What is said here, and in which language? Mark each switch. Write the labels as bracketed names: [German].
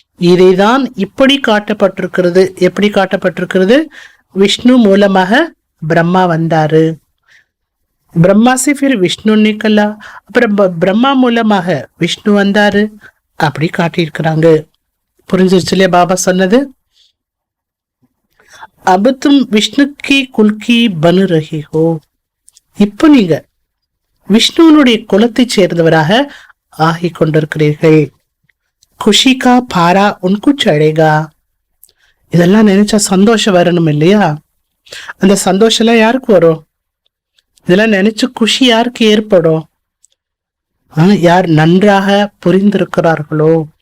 [Tamil] இதைதான் இப்படி காட்டப்பட்டிருக்கிறது. எப்படி காட்டப்பட்டிருக்கிறது? விஷ்ணு மூலமாக பிரம்மா வந்தாரு, பிரம்மா [Hindi] से फिर விஷ்ணு நிக்கலா, [Tamil] அப்புறம் பிரம்மா மூலமாக விஷ்ணு வந்தாரு, அப்படி காட்டியிருக்கிறாங்க. புரிஞ்சிருச்சு இல்லையா பாபா சொன்னது? [Hindi] अब तुम विष्णु की कुल की बन रही हो. [Tamil] இப்போ நீங்க விஷ்ணுனுடைய குலத்தை சேர்ந்தவராக ஆகி கொண்டிருக்கிறீர்கள். [Hindi] खुशी का पारा उनको चढ़ेगा. [Tamil] இதெல்லாம் நினைச்சா சந்தோஷம் வரணும் இல்லையா? அந்த சந்தோஷம் எல்லாம் யாருக்கு வரும்? இதெல்லாம் நினைச்சு குஷி யாருக்கு ஏற்படும்? யார் நன்றாக புரிந்திருக்கிறார்களோ,